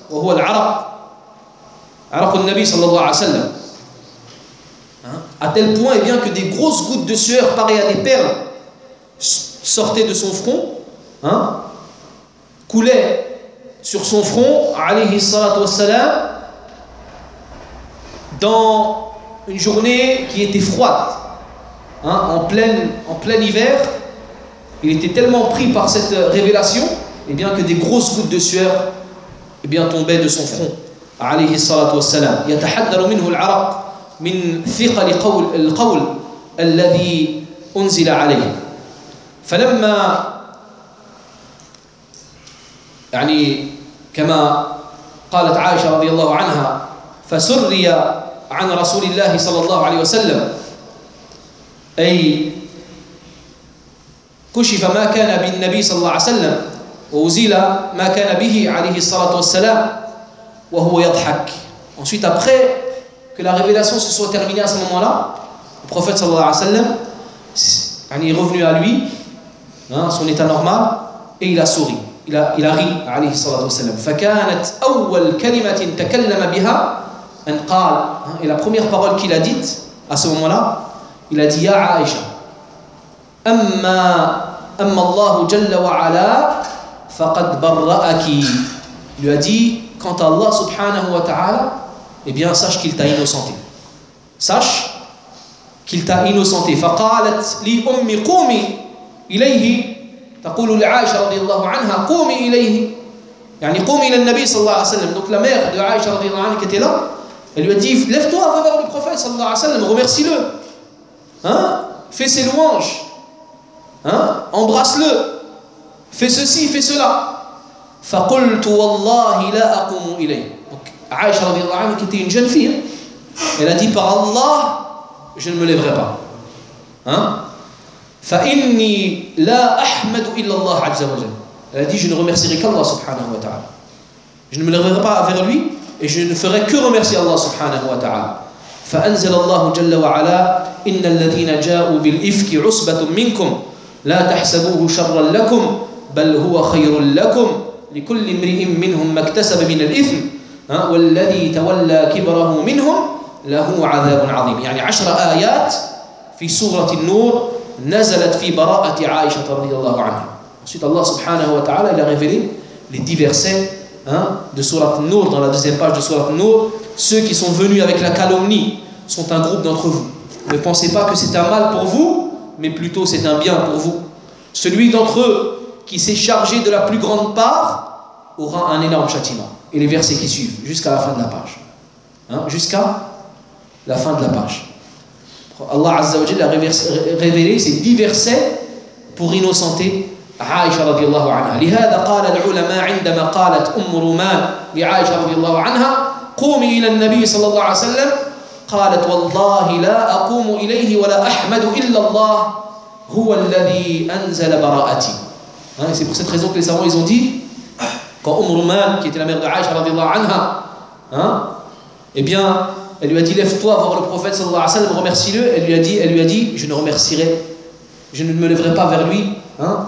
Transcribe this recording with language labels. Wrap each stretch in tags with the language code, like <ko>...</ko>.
<ar>وهو العرق عرق النبي صلى الله عليه وسلم</ar> <fr>à tel point et bien que des grosses gouttes de sueur pareilles à des perles sortaient de son front coulaient sur son front عليه الصلاة والسلام dans une journée qui était froide en plein hiver. Il était tellement pris par cette révélation et bien que des grosses gouttes de sueur tombait de son front.</fr> <ar>عليه الصلاة والسلام يتحدر منه العرق من ثقل القول الذي أنزل عليه. فلما كما قالت عائشة رضي الله عنها فسري عن رسول الله صلى الله عليه وسلم أي كشف ما كان بالنبي صلى الله عليه وسلم وزيل ما كان به عليه الصلاة والسلام وهو يضحك.</ar> <fr>Ensuite, après que la révélation se soit terminée à ce moment-là, le prophète sallallahu alayhi wa sallam est revenu à lui, son état normal, et il a souri, il a ri عليه الصلاة والسلام.</fr> <ar>فكانت أول كلمة تكلم بها أن قال,</ar> <fr>et la première parole qu'il a dite à ce moment-là, il a dit</fr> <ar>يا عائشة أما الله جل وعلا فقد برأك.</ar> <fr>Il lui a dit, quant à Allah subhanahu wa ta'ala, eh bien, sache qu'il t'a innocenté. Sache qu'il t'a innocenté.</fr> <ar>فقالت لي أمي قومي إليه تقول لعائشة رضي الله عنها قومي إليه يعني قومي إلى النبي صلى الله عليه وسلم</ar> <fr>donc la mère de عائشة رضي الله عنها était là elle lui a dit lève-toi va vers le prophète صلى الله عليه وسلم remercie-le hein fais ses louanges hein embrasse-le fais ceci fais cela</fr> <ar>فقلت والله لا أقوم إليه</ar> <fr>donc عائشة رضي الله عنها était une jeune fille elle a dit par Allah je ne me lèverai pas hein</fr> <ar>فإني لا أحمد إلا الله عز وجل.</ar> <fr>Elle a dit, je ne remercierai qu'Allah subhanahu wa ta'ala. Je ne me lèverai pas vers lui et je ne ferai que remercier Allah subhanahu wa ta'ala.</fr> <ar>فأنزل الله جل وعلا إن الذين جاءوا بالإفك عصبة منكم لا تحسبوه شرا لكم بل هو خير لكم لكل امرئ منهم ما اكتسب من الإثم والذي تولى كبره منهم له عذاب عظيم. يعني 10 آيات في سورة النور نزلت في براءة عائشة رضي الله عنها.</ar> <fr>Ensuite Allah subhanahu wa ta'ala il a révélé les 10 versets hein, de Surat Nour dans la deuxième page de Surat Nour. Ceux qui sont venus avec la calomnie sont un groupe d'entre vous. Ne pensez pas que c'est un mal pour vous, mais plutôt c'est un bien pour vous. Celui d'entre eux qui s'est chargé de la plus grande part aura un énorme châtiment. Et les versets qui suivent jusqu'à la fin de la page. Hein, jusqu'à la fin de la page. Allah Azza wa Jalla a révélé ces 10 versets pour innocenter Aisha radiallahu anha.</fr> <ar>لهذا قال العلماء عندما قالت أم رومان لعائشة رضي الله عنها قومي إلى النبي صلى الله عليه وسلم قالت والله لا أقوم إليه ولا أحمد إلا الله هو الذي أنزل براءتي.</ar> <fr>C'est pour cette raison que les savants ils ont dit quand أم رومان qui était la mère de Aisha رضي الله عنها eh bien elle lui a dit lève-toi voir le prophète sallallahu alayhi wa sallam remercie-le elle lui a dit je ne remercierai je ne me lèverai pas vers lui hein?</fr>